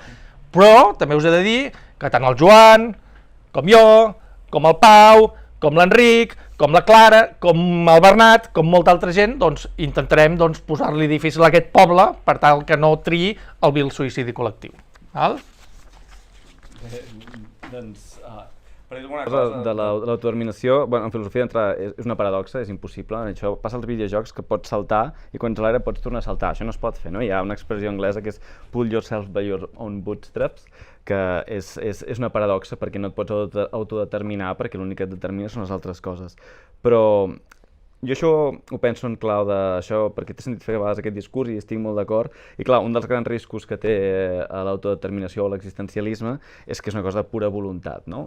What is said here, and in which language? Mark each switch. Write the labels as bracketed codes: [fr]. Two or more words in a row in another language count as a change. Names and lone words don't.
[ca] Però també us he de dir que tant el Joan, com jo, com el Pau, com l'Enric, com la Clara, com el Bernat, com molta altra gent, doncs intentarem posar-li difícil a aquest poble per tal que no triï el vil suïcidi col·lectiu. Val? Doncs, per dir alguna cosa de l'autodeterminació, en filosofia d'entrada és una paradoxa, és impossible, això passa als videojocs que pots saltar i quan l'aire pots tornar a saltar, això no es pot fer, no? Hi ha una expressió anglesa que és [en] pull yourself by your own bootstraps, [ca] que és una paradoxa perquè no et pots autodeterminar perquè l'únic que et determina són les altres coses. Però jo això ho penso en clau d'això perquè t'he sentit fer a vegades aquest discurs i estic molt d'acord. I clar, un dels grans riscos que té l'autodeterminació o l'existencialisme és que és una cosa de pura voluntat, no?